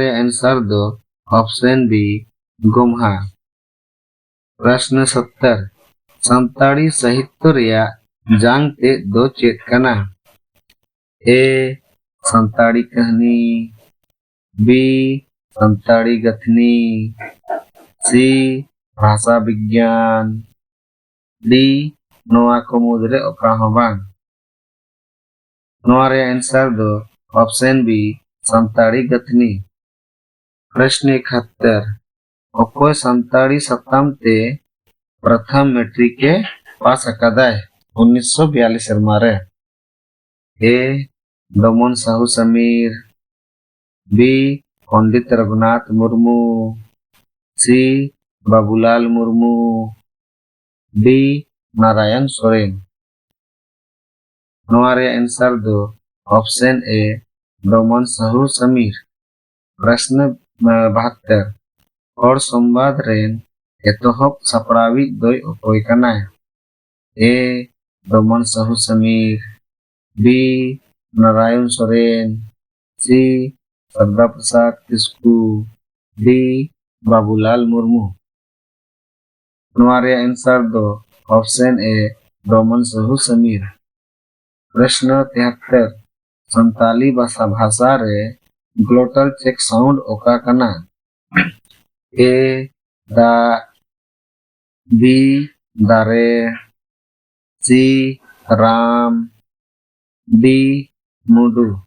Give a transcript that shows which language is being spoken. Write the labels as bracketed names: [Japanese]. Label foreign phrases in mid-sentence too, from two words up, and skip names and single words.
[Santali] आंसर दो ऑप्शन बी गोम्हा प्रश्न 70 संताड़ी साहित्य रिया जांग ते दो चेत कना ए संताड़ी कहानी बी संताड़ी गथनी सी [Hindi] भाषा विज्ञान [Santali] डी नोआ को मुद्रे ओका होबांग नोआ रे आंसर दो ऑप्शन बी संताड़ी गथनी प्रश्न 71 ओकोय संताड़ी सत्ताम ते प्रथम मैट्रिक के पास अकादाय 1942 शर्मा रे ए दमन साहू समीर बी पंडित रघुनाथ मुर्मू सी बाबूलाल मुर्मू डी नारायण सोरेन नोआ रे आंसर दो ऑप्शन ए दमन साहू समीर प्रश्न 72 और संवाद रेन एतोहब सपड़ावी दोय ओकोय कनाय ए दमन साहू समीर बी नारायण सोरेन सी सरदा प्रसाद किस्कू डी बाबूलाल मुर्मू नोआ रे आंसर दो ऑप्शन ए दमन साहू समीर प्रश्न 73 संताली भाषा रे [English] glottal check sound [Santali] ओका कना ए दा बी दारे सी राम डी मुडू